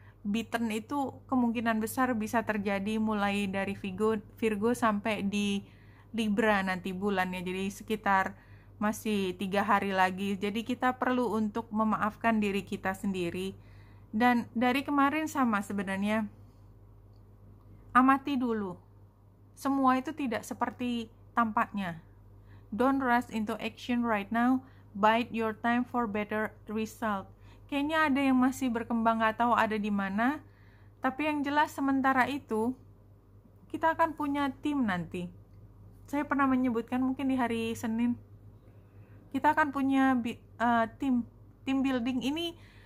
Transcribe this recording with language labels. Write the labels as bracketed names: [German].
[Indonesian] beaten itu kemungkinan besar bisa terjadi mulai dari Virgo sampai di Libra nanti bulannya. Jadi sekitar masih 3 hari lagi. Jadi kita perlu untuk memaafkan diri kita sendiri. Dan dari kemarin sama sebenarnya, amati dulu. Semua itu tidak seperti tampaknya. [English] Don't rush into action right now. Bide your time for better result. [Indonesian] Kayaknya ada yang masih berkembang, gak tahu ada di mana. Tapi yang jelas sementara itu kita akan punya tim nanti. Saya pernah menyebutkan mungkin di hari Senin. Kita akan punya tim building ini.